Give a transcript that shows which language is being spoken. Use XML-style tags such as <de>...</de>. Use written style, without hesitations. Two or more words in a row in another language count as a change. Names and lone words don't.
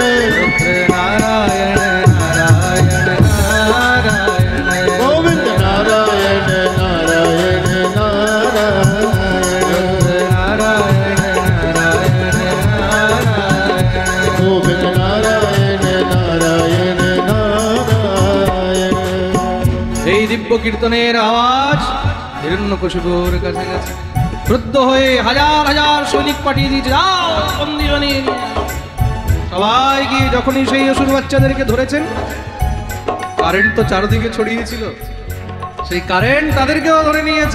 <sa>रुद्र नारायण नारायण नारायण गोविंद नारायण नारायण नारायण रुद्र नारायण नारायण नारायण गोविंद नारायण नारायण नारायण</sa> <bn>এই দিব্য কীর্তনের আওয়াজ হিরণ্যকশিপুর কাছে গেছে। ক্রুদ্ধ হয়ে হাজার হাজার সৈনিক পাঠিয়ে দিয়েছে, যাও বন্দী বানিয়ে নিয়ে আসো। সবাই গিয়ে যখনই সেই অসুর বাচ্চাদেরকে ধরেছেন, কারেন্ট তো চারদিকে ছড়িয়েছিল, সেই কারেন্ট তাদেরকেও ধরে নিয়েছে।</bn>